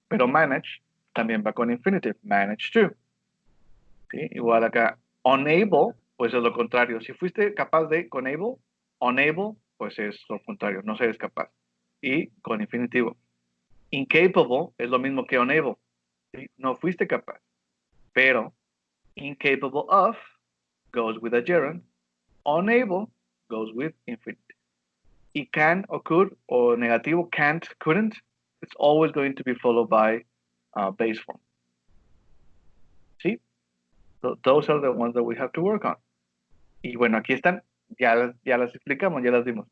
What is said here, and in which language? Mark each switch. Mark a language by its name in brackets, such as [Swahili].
[Spanish] Pero manage también va con infinitive, manage to. ¿Sí? Igual acá, unable, pues es lo contrario. Si fuiste capaz de con able, unable, pues es lo contrario, no seres capaz. Y con infinitivo. Incapable es lo mismo que unable. ¿Sí? No fuiste capaz. [English] Pero incapable of goes with a gerund. Unable goes with infinitive. y can o could or negativo can't, couldn't, it's always going to be followed by base form. ¿Sí? So those are the ones that we have to work on. [Spanish] Y bueno, aquí están, ya las explicamos, ya las vimos.